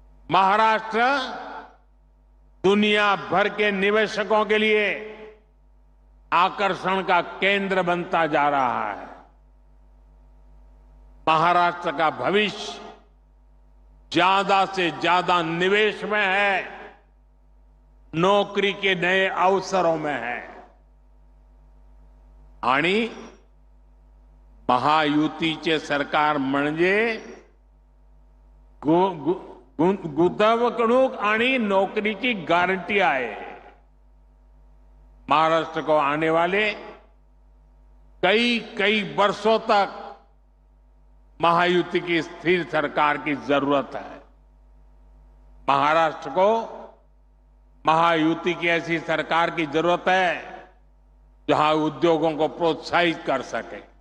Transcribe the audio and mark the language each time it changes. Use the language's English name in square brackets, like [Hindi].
[Hindi] महाराष्ट्र दुनिया भर के निवेशकों के लिए आकर्षण का केंद्र बनता जा रहा है। महाराष्ट्र का भविष्य ज्यादा से ज्यादा निवेश में है, नौकरी के नए अवसरों में है। [Marathi] आणि महायुतीचे सरकार म्हणजे गुंतवणूक आणि नौकरीची गारंटी आहे। [Hindi] महाराष्ट्र को आने वाले कई वर्षों तक महायुति की स्थिर सरकार की जरूरत है। महाराष्ट्र को महायुति की ऐसी सरकार की जरूरत है जहां उद्योगों को प्रोत्साहित कर सके।